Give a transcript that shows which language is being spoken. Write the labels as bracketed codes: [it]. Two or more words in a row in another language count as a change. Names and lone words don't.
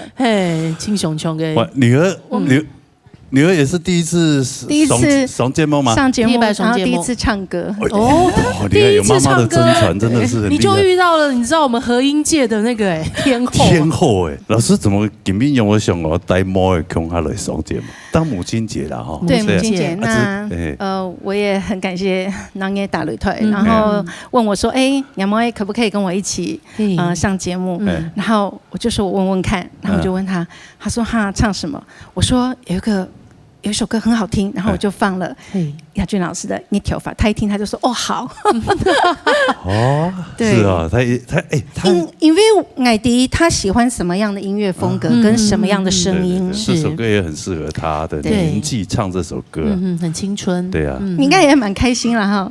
[zh] 嘿，親熊熊嘅女兒也是第一次上節目嗎？上節目，然後第一次唱歌。哦，第一次唱歌，有媽媽的真傳，真的是很厲害。你就遇到了，你知道我們和音界的那個天后。天后老師怎麼今年用我想我帶貓的空下來上節目？當母親節啦哈。對，母親節。那我也很感謝南野打擂台，然後問我說，哎，楊貓可不可以跟我一起上節目？然後我就說我問問看，然後我就問他，他說哈唱什麼？我說有一首歌很好聽，然後我就放了亞俊老師的《你頭髮》，他一聽他就說哦好。哦，是啊，因為艾迪他喜歡什麼樣的音樂風格，跟什麼樣的聲音，這首歌也很適合他的年紀唱這首歌，很青春。對啊，你應該也蠻開心啦哈。